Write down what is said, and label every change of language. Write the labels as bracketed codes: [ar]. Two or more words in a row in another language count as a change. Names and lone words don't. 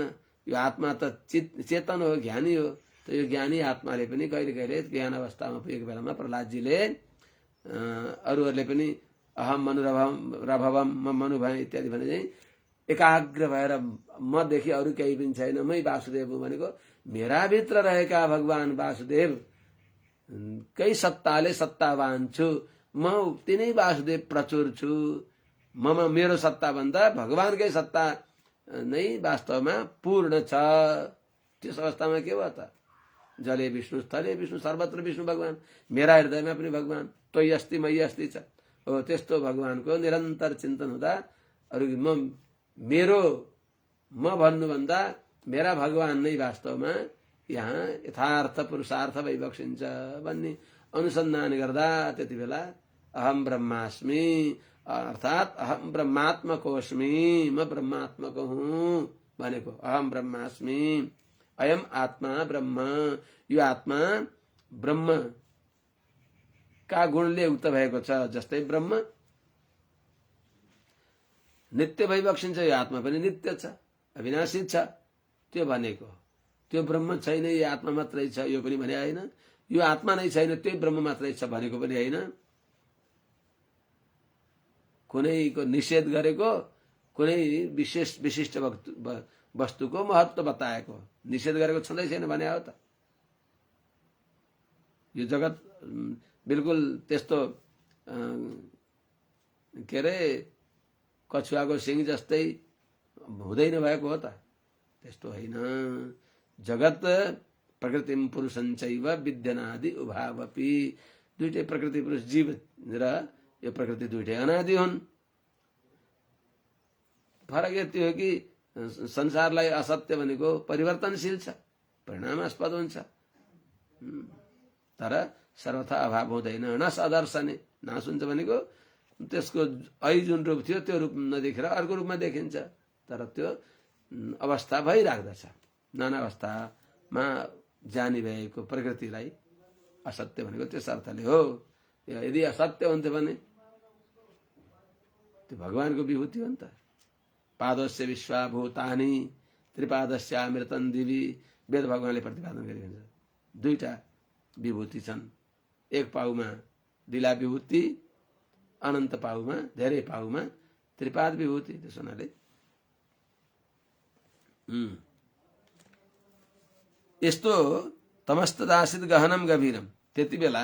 [ne] यो आत्मा त चेतन हो, ज्ञानी हो। त यो ज्ञानी आत्माले पनि कहिले कहिले ज्ञान अवस्थामा पुगेको बेलामा प्रहलादजीले अरूहरूले पनि [sa] अहम मनुरभवम [ne] म मनु भएँ इत्यादि भने चाहिँ एकाग्र भएर मदेखि अरू केही पनि छैन, मै वासुदेव हुँ भनेको मेरा भित्र रहेका भगवान वासुदेव कै सत्ताले सत्तावान छु, म तिनै वासुदेव प्रचुर छु। मेरो सत्ता भन्दा भगवानकै सत्ता नै वास्तवमा पूर्ण छ। त्यस अवस्थामा के भयो त? [sa] जले विष्णु, स्थले विष्णु, सर्वत्र विष्णु भगवान, [ne] मेरा हृदयमा पनि भगवान, [sa] तोय अस्ति मयि अस्ति छ। [ne] हो त्यस्तो भगवानको निरन्तर चिन्तन हुँदा अरू म भन्नुभन्दा मेरा भगवान नै वास्तवमा यहाँ यथार्थ पुरुषार्थ भइबक्सिन्छ भन्ने अनुसन्धान गर्दा त्यति बेला [sa] अहम ब्रह्मास्मि [ne] अर्थात् [sa] अहम ब्रह्मात्मकोस्मि, [ne] म ब्रह्मात्मक हुँ भनेको। [sa] अहम ब्रह्मास्मि, अयम आत्मा ब्रह्म, [ne] यो आत्मा ब्रह्म का गुणले युक्त भएको छ। जस्तै ब्रह्म नित्य भइबक्सिन्छ, यो आत्मा पनि नित्य छ, अविनाशी छ। त्यो भनेको त्यो ब्रह्म छैन, यो आत्मा मात्रै छ यो पनि भने होइन। यो आत्मा नै छैन, त्यो ब्रह्म मात्रै छ भनेको पनि होइन। कुनैको निषेध गरेको, कुनै विशिष्ट वस्तुको महत्व बताएको, निषेध गरेको छँदै छैन भने हो त? यो जगत बिल्कुल त्यस्तो के अरे कछुवाको सिङ जस्तै हुँदैन भएको हो त? त्यस्तो होइन। [sa] जगत प्रकृतिम पुरुषञ्चैव विद्यनादि उभावपि। [ne] दुईटै प्रकृति पुरुष जीव र यो प्रकृति दुईटै अनादि हुन्। फरक यति हो कि संसारलाई असत्य भनेको परिवर्तनशील छ, परिणामास्पद हुन्छ, तर सर्वथा अभाव हुँदैन। [sa] नस अदर्शने, [ne] नाश हुन्छ भनेको त्यसको अहिले जुन रूप थियो त्यो रूप नदेखेर अर्को रूपमा देखिन्छ, तर त्यो अवस्था भइराख्दछ। नाना अवस्थामा जानी भएको प्रकृतिलाई असत्य भनेको त्यस अर्थले हो। यदि असत्य हुन्थ्यो भने त्यो भगवानको विभूति हो नि त। [sa] पादस्य विश्वाभूतानि त्रिपादस्य अमृतन दिवी, [ne] वेद भगवानले प्रतिपादन गरिन्छ। दुईटा विभूति छन्, एक पाउमा दिला विभूति, अनन्त पाउमा धेरै पाउमा त्रिपाद विभूति। त्यसो हुनाले यस्तो [sa] तमस्तदासित गहनम गभीरम, [ne] त्यति बेला